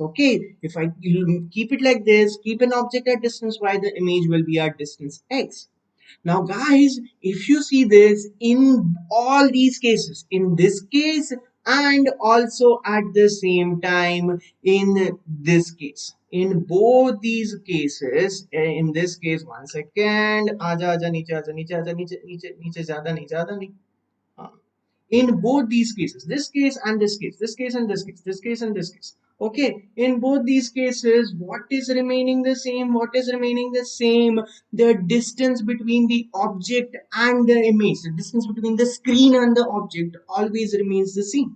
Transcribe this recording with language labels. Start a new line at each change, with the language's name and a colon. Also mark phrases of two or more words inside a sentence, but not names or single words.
English: Okay, if I keep it like this, keep an object at distance y, the image will be at distance x. Now guys, if you see this in all these cases, in this case and also at the same time in this case, in both these cases, in this case, one second,
Hindi: आजा आजा नीचे आजा नीचे आजा नीचे नीचे नीचे ज़्यादा नहीं ज़्यादा नहीं zyada nahi.
English: In both these cases, this case and this case, this case and this case, this case and this case, okay, in both these cases, what is remaining the same? What is remaining the same? The distance between the object and the image, the distance between the screen and the object always remains the same.